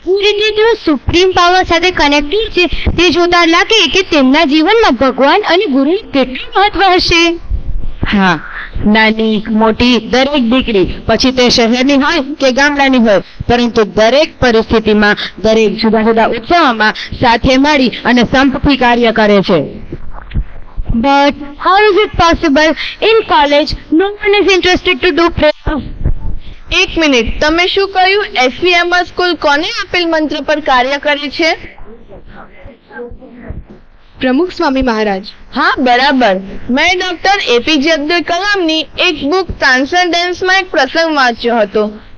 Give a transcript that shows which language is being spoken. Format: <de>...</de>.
<gu>એ રીતે તેઓ supreme power સાથે કનેક્ટેડ છે તે જોતા લાગે કે તેમના જીવનમાં ભગવાન અને ગુરુનું કેટલું મહત્વ હશે. હા, નાની મોટી દરેક દીકરી, પછી તે શહેરની હોય કે ગામડાની હોય, પરંતુ દરેક પરિસ્થિતિમાં, દરેક જુદા જુદા ઉત્સવોમાં સાથે મળી અને સંપથી કાર્ય કરે છે.</gu> <en>But how is it possible in college no one is interested to do prayer?</en> <gu>એક મિનિટ, તમે શું કહ્યું? SVM સ્કૂલ કોને આપેલ મંત્ર પર કાર્ય કરે છે? પ્રમુખ સ્વામી મહારાજ. હા, બરાબર. મેં ડોક્ટર એપીજે અબ્દુલ કલામની એક બુક ટ્રાન્સેન્ડન્સમાં એક પ્રસંગ વાંચ્યો હતો.</gu>